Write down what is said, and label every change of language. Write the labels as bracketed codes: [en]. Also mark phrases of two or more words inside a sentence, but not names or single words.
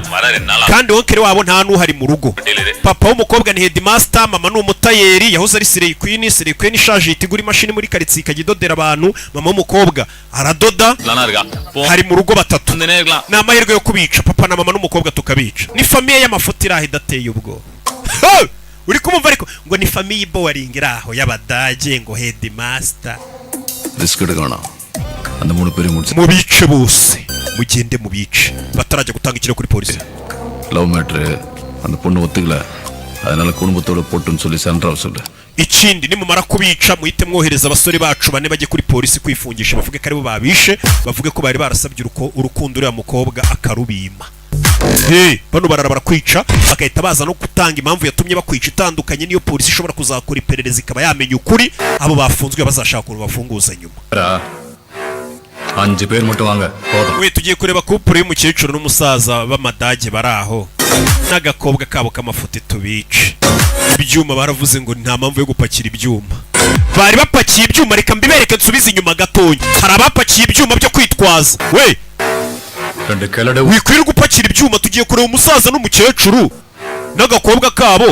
[rw] Kandi onkere wabo nta nuhari mu rugo. Papa w'umukobwa ni headmaster, mama ni umutayeri, yahoze ari [en] Slay Queen [rw] ishaje itigura imashini muri karitsiye ikagidodera abantu. Mama w'umukobwa aradoda. Hari mu rugo batatu. Ni amahirwe yo kubica papa na mama n'umukobwa tukabica. Ni famiye y'amafuti iraho idateye ubwo. Uri kumumva ariko ngo ni [en] family boring [rw] iraho y'abadage ngo headmaster. Risk edukana. And 3 പേരെ മുടിച്ചു. Mubice bose. Mugende mubice. Bataraje gutanga ikiro kuri polisi. [en] Love matter and [ta] பொண்ணு ஒத்துக்கல. அதனால குடும்பத்தோட போட்டுன்னு சொல்லி சண்டை சொல்ல. [rw] Ikindi nimumara kubica muhite mwohereza abasore bacu bane bajye kuri polisi kwifungisha bavuge karibo babishe, bavuge ko bari barasabye urukundo uriya mukobwa akarubima. Bano barara barakwica bakahita baza no gutanga impamvu yatumye bakwica itandukanye niyo polisi ishobora kuzakora iperereza ikaba yamenya ukuri abo bafunzwe bazashaka ukuntu bafunguza nyuma. [ta] 5 பேர் மட்டும் வாங்க போதும். [rw] We tugiye kureba couple y'umukecuru n'umusaza b'amadage baraho n'agakobwa kabo k'amafuti tubice. Ibyuma baravuze ngo nta mpamvu yo gupakira ibyuma. Bari bapakiye ibyuma, reka mbibereke nsubize inyuma gatonya. Hari abapakiye ibyuma byo kwitwaza. We wikwiriye gupakira ibyuma, tugiye kureba umusaza n'umukecuru n'agakobwa kabo.